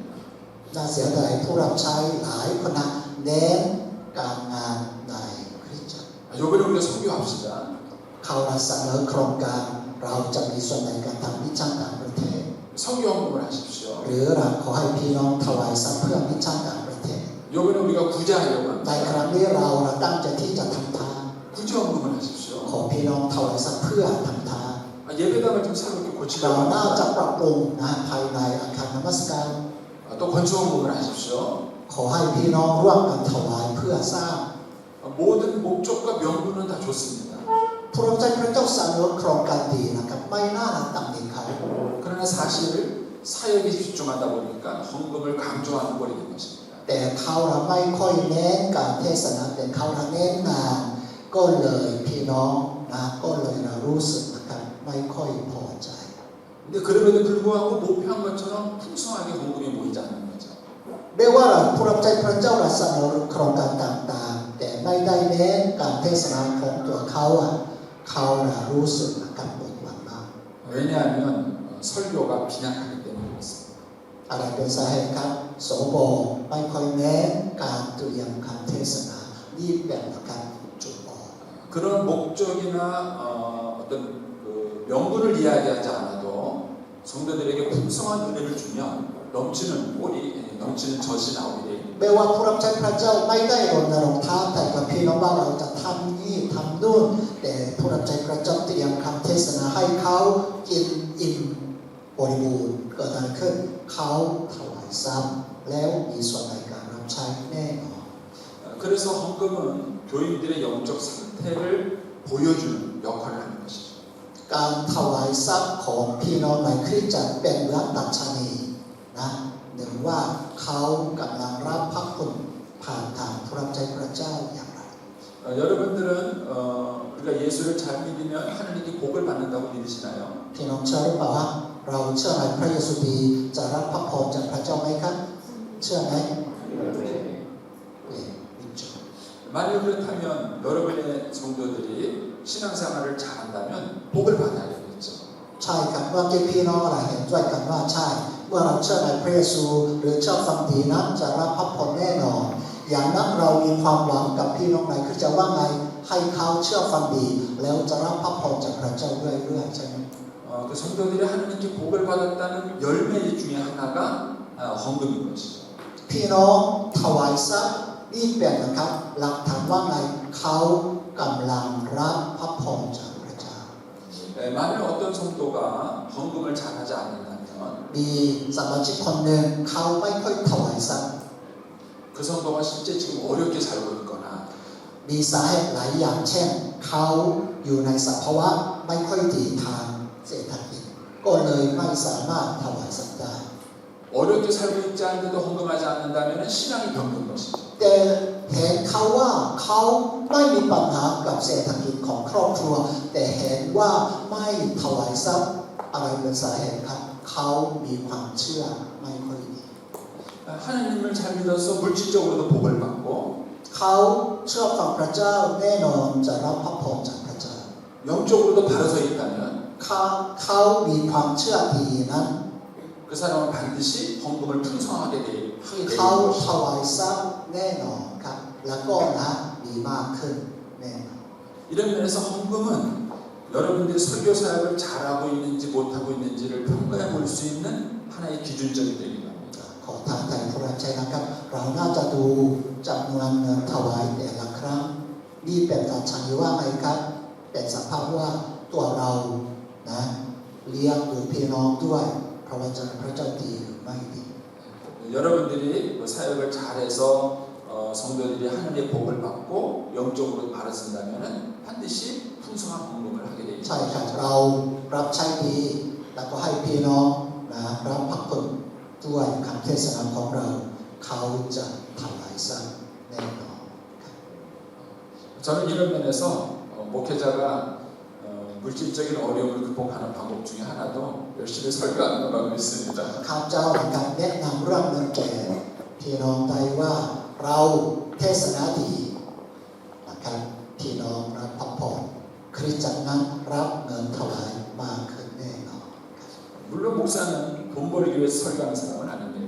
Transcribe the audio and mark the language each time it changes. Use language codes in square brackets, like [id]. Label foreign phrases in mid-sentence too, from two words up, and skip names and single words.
[th] น่าเสียดายผู้รับใช้หลายคนนะเน้นการงานในคริสตจักร [ko] 이번에 우리가 선교합시다. [th] เขาเสนอโครงการเราจะมีส่วนในการทำมิชชั่นต่างประเทศ [ko] 선교 헌금을 하십시오. [th] หรือเราขอให้พี่น้องถวายทรัพย์เพื่อมิชชั่นต่างประเทศ [ko] 이번에 우리가 구제하려고 [th] ใน [ko] 합니다. [th] ครั้งนี้เราตั้งใจที่จะทำทาน [ko] 구제 헌금을 하십시오. [th] ขอพี่น้องถวายทรัพย์เพื่อทำทาน [ko] 예배당을 좀 새롭게 [th] เรา [ko] 고치려고 [th] น่าจะ [ko] 합니다. [th] ปรับปรุงนะภายในอาคารนมัสการ [ko] 또 건축 헌금을 하십시오. [th] ขอให้พี่น้องร่วมกันถวายเพื่อสร้าง [ko] 모든 목적과 명분은 다 좋습니다. [th] ผู้รับใช้พระเจ้าเสนอโครงการดีนะครับไม่น่าตำหนิเขา [ko] 그러나 사실 사역에 집중하다 보니까 헌금을 강조하는 꼴이 된 것입니다. [th] แต่เขาไม่ค่อยเน้นการเทศนาแต่เขาเน้นงานก็เลยพี่น้องนะก็เลยเรารู้สึกนะครับไม่ค่อยพอใจ [ko] 근데 그럼에도 불구하고 목표한 것처럼 풍성하게 헌금이 모이지 않는 거죠. [th] ไม่ว่าเราผู้รับใช้พระเจ้าเสนอโครงการต่างๆแต่ไม่ได้เน้นการเทศนาของตัวเขาเขารู้สึกนะครับหมดหวังมาก [ko] 왜냐하면 설교가 빈약하기 때문에 그렇습니다. [th] อะไรเป็นสาเหตุครับโสโบไม่ค่อยเน้นการเตรียมการเทศนานี่เป็นนะครับจุดอ่อน [ko] 그런 목적이나 어떤 그 명분을 이야기하지 않아도 성도들에게 풍성한 은혜를 주면 넘치는 꼴이 넘치는 젖이 나오게 돼요. [th] ไม่ว่าผู้รับใช้พระเจ้าไม่ได้รณรงค์ท้าแต่กับพี่น้องว่าเราจะทำนี่ทำนู่นแต่ผู้รับใช้พระเจ้าเตรียมคำเทศนาให้เขากินอิ่มบริบูรณ์เกิดอะไรขึ้นเขาถวายซ้ำแล้วมีส่วนในการรับใช้แน่นอน [ko] 그래서 헌금은 교인들의 영적 상태를 보여주는 역할을 하는 것이죠. [th] การถวายทรัพย์ของพี่น้องในคริสตจักรเป็นเหมือนดัชนีนะหนึ่งว่าเขากำลังรับพระคุณผ่านทางผู้รับใช้พระเจ้าอย่างไร [ko] 여러분들은 우리가 예수를 잘 믿으면 하나님께 복을 받는다고 믿으시나요? [th] พี่น้องเชื่อหรือเปล่าว่าเราเชื่อในพระเยซูดีจะรับพระพรจากพระเจ้าไหมครับเชื่อไหม 믿죠. [ko] 만약 그렇다면 여러분의 성도들이 신앙생활을 잘한다면 복을 받아야겠죠. [th] ใช่ครับเมื่อกี้พี่น้องอะไรเห็นด้วยกันว่าใช่เมื่อเราเชื่อในพระเยซูหรือเชื่อฟังดีนั้นจะรับพระพรแน่นอนอย่างนั้นเรามีความหวังกับพี่น้องในคริสตจักรว่าไงให้เขาเชื่อฟังดีแล้วจะรับพระพรจากพระเจ้าเรื่อยๆใช่ไหม [ko] 그 성도들이 하나님께 복을 받았다는 열매 중에 하나가 헌금인 것이죠. [th] พี่น้องถวายทรัพย์นี่เป็นนะครับหลักฐานว่าไงเขากำลังรับพระพรจากพระเจ้า [ko] 만약 어떤 성도가 헌금을 잘하지 않는다면 [th] มีสมาชิกคนหนึ่งเขาไม่ค่อยถวายทรัพย์ [ko] 그 성도가 실제 지금 어렵게 살고 있거나 [th] มีสาเหตุหลายอย่างเช่นเขาอยู่ในสภาวะไม่ค่อยดีทางเศรษฐกิจก็เลยไม่สามารถถวายทรัพย์ได้ [ko] 어렵게 살고 있지 않은데도 헌금하지 않는다면 신앙이 병든 것이죠. [th] แต่เห็นเขาว่าเขาไม่มีปัญหากับเศรษฐกิจของครอบครัวแต่เห็นว่าไม่ถวายทรัพย์อะไรเป็นสาเหตุครับเขามีความเชื่อไม่ค่อยดี [ko] 하나님을 잘 믿어서 물질적으로도 복을 받고 [th] เขาเชื่อฟังพระเจ้าแน่นอนจะรับพระพรจากพระเจ้า [ko] 영적으로도 바로서 있다면 [th] เขามีความเชื่อดีนั้น [ko] 그 사람은 반드시 헌금을 풍성하게 하게 [th] เขา [ko] 되는 [th] ถ [ko] 것이죠. [th] วายทรัพย์แน่นอนครับแล้วก็นะมีมากขึ้นแน่นอน [ko] 이런 면에서 헌금은 여러분들이 설교 사역을 잘하고 있는지 못하고 있는지를 평가해 볼 수 있는 하나의 기준점이 되기도 합니다. [th] ขอทางไทยผู้รับใช้นะครับเราน่าจะดูจำนวนเงินถวายแต่ละครั้งนี่เป็นการชันว่าไงครับเป็นสภาพว่าตัวเรานะเลี้ยงดูพี่น้องด้วยพระวจนะพระเจ้าดีหรือไม่ดี [ko] 여러분들이 그 사역을 잘해서 성도들이 하나님의 복을 받고 영적으로 바라선다면 반드시 풍성한 헌금을 하게 되죠. [th] ใช่ครับเรารับใช้ดีแล้วก็ให้พี่น้องนะรับพระคุณด้วยคำเทศนาของเราเขาจะถวายสัตย์แน่นอน [ko] 저는 이런 면에서 목회자가 물질적인 어려움을 극복하는 방법 중에 하나도 열심히 설교하는 거라고 믿습니다. [th] ข้าพเจ้านะครับแนะนำเรื่องเงินแก่พี่น้องได้ว่าเราเทศนาดีนะครับพี่น้องรับพระพรคริสตจักรนั้นรับเงินถวายมากขึ้นแน่นอน [ko] 물론 목사는 돈 벌기 위해서 설교하는 사람은 아닙니다.